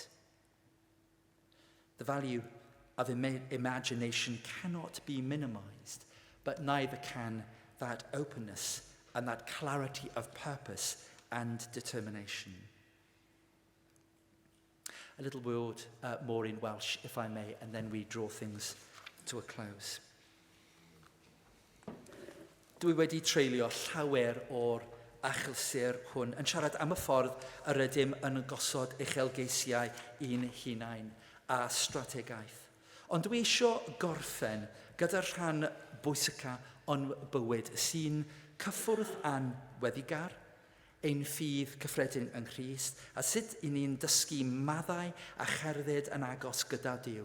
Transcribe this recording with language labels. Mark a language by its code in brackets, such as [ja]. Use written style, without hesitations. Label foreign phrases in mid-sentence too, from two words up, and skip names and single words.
[en] The value of imagination cannot be minimized, but neither can that openness and that clarity of purpose and determination. A little word more in Welsh, if I may, and then we draw things to a close. [cy] Dwi wedi treulio llawer o'r achlysur hwn yn siarad am y ffordd yr ydym yn gosod uchelgeisiau un hunain a strategaeth. Ond dwi eisiau gorffen gyda'r rhan bwysica o'n bywyd sy'n cyffwrdd â'n weddigar, ein ffydd cyffredin yng Nghrist, a sut i ni'n dysgu maddau a cherdded yn agos gyda Duw.